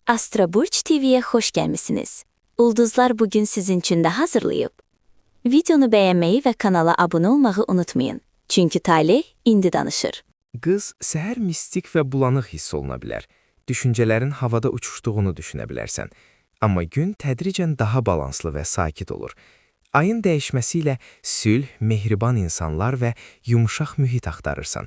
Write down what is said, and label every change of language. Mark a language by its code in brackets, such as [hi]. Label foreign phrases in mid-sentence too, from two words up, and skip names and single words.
[tr] Astro Burç TV'ye hoş gelmişsiniz. Ulduzlar bugün sizin için de hazırlayıp. Videonu beğenmeyi ve kanala abone olmayı unutmayın. [az] Çünkü talih indi danışır. Qız səhər mistik və bulanıq hiss oluna bilər. Düşüncələrin havada uçuşduğunu düşünə bilərsən. Amma gün tədricən daha balanslı və sakit olur. Ayın dəyişməsi ilə sülh, mehriban insanlar və yumuşaq mühit axtarırsan.